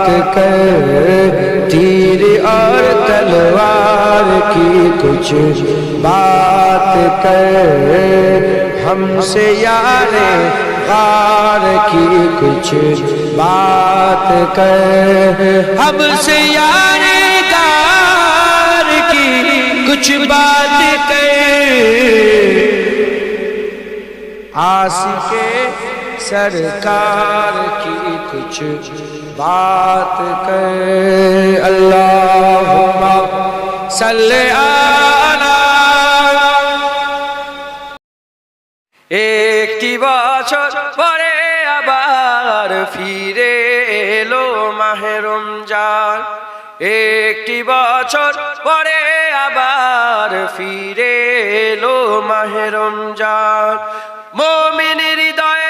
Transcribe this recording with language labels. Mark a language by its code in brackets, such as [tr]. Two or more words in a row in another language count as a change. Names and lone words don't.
[ur] کر، تیر اور تلوار کی کچھ بات کر، ہم سے یار غار کی کچھ بات کر، ہم سے یار غار کی کچھ بات کر، عاشق سرکار کی کچھ بات کر، [ar] اللہم صلی علی [bn] একটি বছর পরে আবার আবার ফিরে এলো মাহে রমজান একটি বছর পরে আবার ফিরে এলো মাহে রমজান মুমিন হৃদয়ে